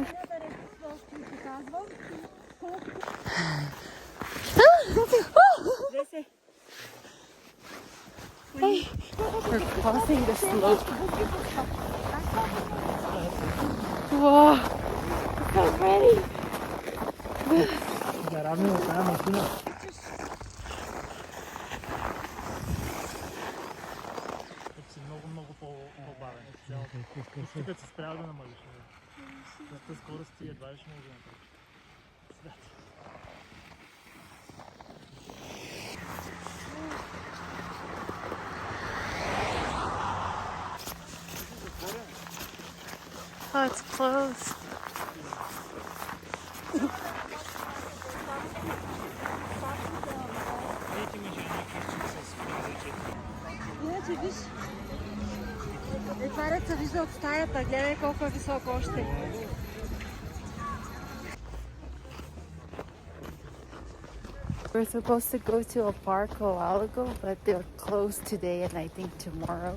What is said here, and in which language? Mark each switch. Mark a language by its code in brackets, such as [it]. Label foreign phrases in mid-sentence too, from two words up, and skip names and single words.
[en] Hey, we're crossing the slope. Wow, so pretty. [bg] Много по-бавен. Тук се спрял да намалиш. С скорости едва ли ще може да направиш. [en] Oh, it's closed. [bg] Иначе виж, етварят се вижда от стаята, гледай колко е високо още. [en] We're supposed to go to a park a while ago, but they're closed today and I think tomorrow.